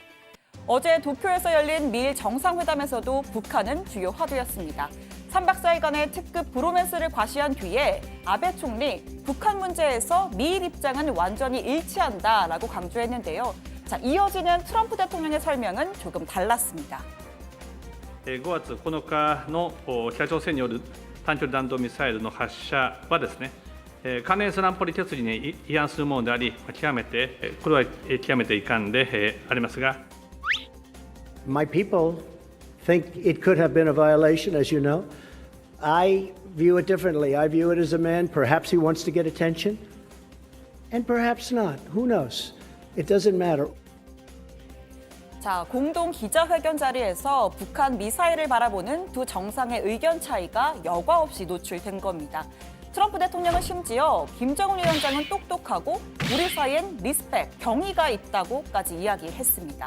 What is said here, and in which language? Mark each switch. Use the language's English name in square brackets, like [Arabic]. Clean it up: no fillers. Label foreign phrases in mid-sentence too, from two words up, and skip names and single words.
[Korean] 어제 도쿄에서 열린 미일 정상회담에서도 북한은 주요 화두였습니다. 3박 4일간의 특급 브로맨스를 과시한 뒤에 아베 총리, 북한 문제에서 미일 입장은 완전히 일치한다라고 강조했는데요. 자, 이어지는 트럼프 대통령의 설명은 조금 달랐습니다. [Japanese] 5 月9日の北朝鮮による短距離弾道ミサイルの発射はですね、関連する安保理決議に違反するものであり、これは極めて遺憾でありますが。 [English] My people think it could have been a violation, as you know. I view it differently. I view it as a man, perhaps he wants to get attention, and perhaps not. Who knows? It doesn't matter. [Korean] 자, 공동 기자회견 자리에서 북한 미사일을 바라보는 두 정상의 의견 차이가 여과 없이 노출된 겁니다. 트럼프 대통령은 심지어 김정은 위원장은 똑똑하고 우리 사이엔 리스펙, 경의가 있다고까지 이야기했습니다.